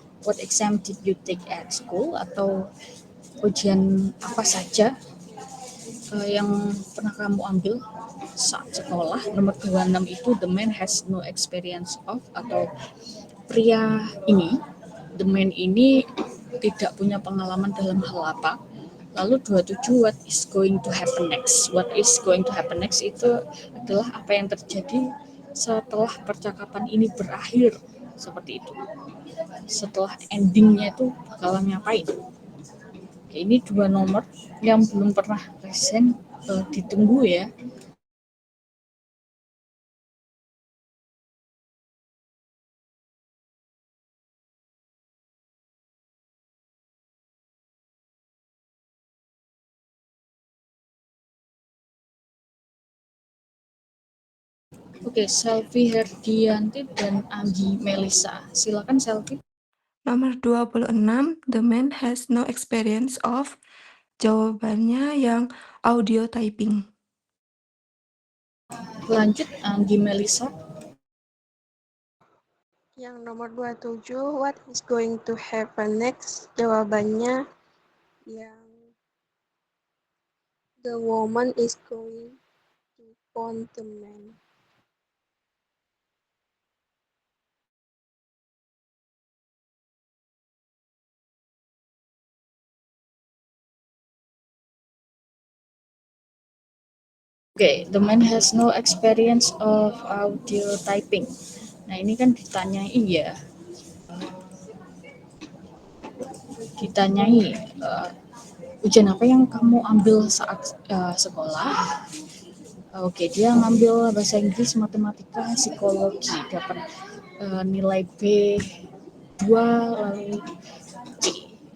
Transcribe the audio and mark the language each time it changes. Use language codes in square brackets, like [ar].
[en] What exam did you take at school [id] atau ujian apa saja yang pernah kamu ambil saat sekolah. Nomor 26 itu [en] the man has no experience of [id] atau pria ini, [en] the man [id] ini tidak punya pengalaman dalam hal apa. Lalu [en] 27 what is going to happen next. What is going to happen next [id] itu adalah apa yang terjadi setelah percakapan ini berakhir, seperti itu. Setelah endingnya itu bakalan ngapain. Oke, ini dua nomor yang belum pernah present, ditunggu ya. Oke, Selvi Herdianti dan Anggi Melisa. Silakan Selvi. Nomor [en] 26, the man has no experience of. [id] Jawabannya yang audio typing. Lanjut Anggi Melisa. Yang nomor [en] 27, what is going to happen next? [id] Jawabannya yang [en] the woman is going to phone the man. Oke, the man has no experience of audio typing. [id] Nah, ini kan ditanyai ya. Ditanyai ujian apa yang kamu ambil saat sekolah. Oke, dia ngambil bahasa Inggris, matematika, psikologi, dapat nilai B2 lalu C.